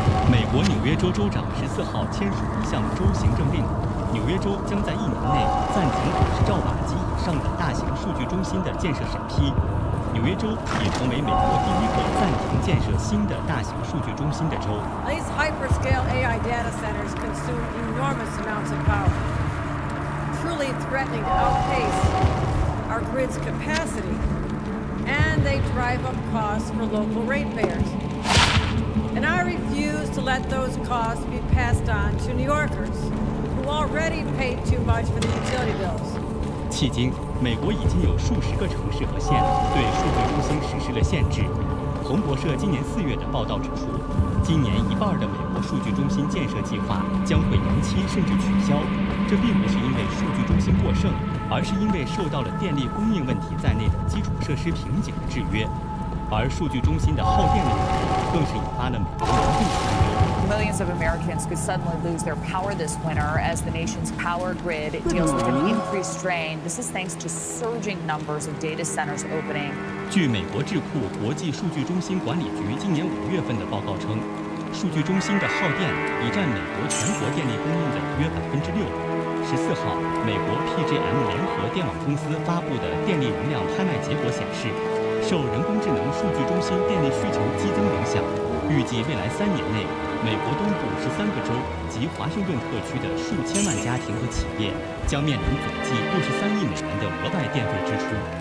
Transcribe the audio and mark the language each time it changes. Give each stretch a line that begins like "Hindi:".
Chinese: 美国纽约州州长14号签署一项州行政令，纽约州将在1年内暂停50兆瓦及以上的大型数据中心的建设审批。纽约州也成为美国第一个暂停建设新的大型数据中心的州。
English: These hyperscale AI data centers consume enormous amounts of power, truly threatening to outpace our grid's capacity, and they drive up costs for local ratepayers. And I refuse to let those costs be passed on to New Yorkers, who already paid too much for the utility bills.
Chinese: 迄今，美国已经有数十个城市和县对数据中心实施了限制。彭博社今年4月的报道指出，今年1半的美国数据中心建设计划将会延期甚至取消。这并不是因为数据中心过剩，而是因为受到了电力供应问题在内的基础设施瓶颈的制约。而数据中心的耗电问题更是引发了美国民众的担忧。
English: Millions of Americans could suddenly lose their power this winter as the nation's power grid deals with an increased strain. This is thanks to surging numbers of data centers opening.
Chinese: 据美国智库国际数据中心管理局今年5月份的报告称数据中心的耗电已占美国全国电力供应的约6%。 14号，美国 PJM 联合电网公司发布的电力容量拍卖结果显示，受人工智能数据中心电力需求激增影响，预计未来3年内，美国东部13个州及华盛顿特区的数千万家庭和企业将面临总计63亿美元的额外电费支出。